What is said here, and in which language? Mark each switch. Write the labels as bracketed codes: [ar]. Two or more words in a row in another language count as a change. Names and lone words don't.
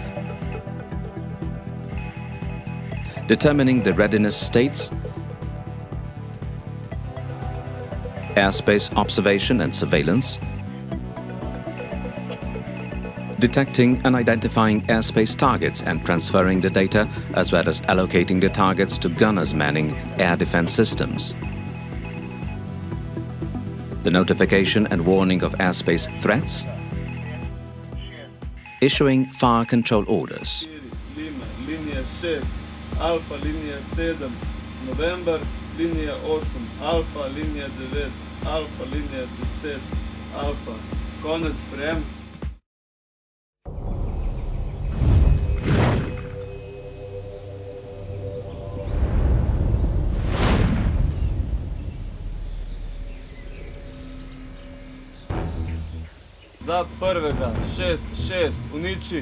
[en] determining the readiness states, airspace observation and surveillance, detecting and identifying airspace targets and transferring the data, as well as allocating the targets to gunners manning air defense systems. The notification and warning of airspace threats, issuing fire control orders. [sl] Linija 6, Alfa, linija 7, November, linija 8, Alfa, linija 9, Alfa, linija 10, Alfa. Konec, sprejem. Za prvega, 6, uniči.